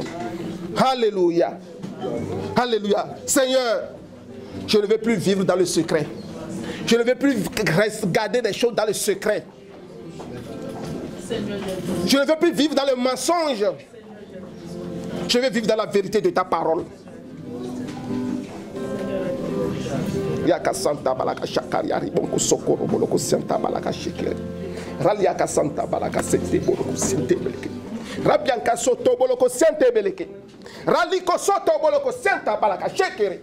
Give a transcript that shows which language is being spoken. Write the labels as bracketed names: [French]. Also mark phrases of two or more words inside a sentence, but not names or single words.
[French] Alléluia. Alléluia. Seigneur, je ne veux plus vivre dans le secret. Je ne veux plus garder des choses dans le secret. Je ne veux plus vivre dans le mensonge. Je veux vivre dans la vérité de ta parole. Yaka Santa Balaka Shakariari Bonko Sokoro Boloko Santa Balaka Shekere Raliaka Santa Balaka Sente Boloko Sente Beleke Rabianka Soto Boloko Sente Beleke Raliko Soto Boloko Santa Balaka Shekere.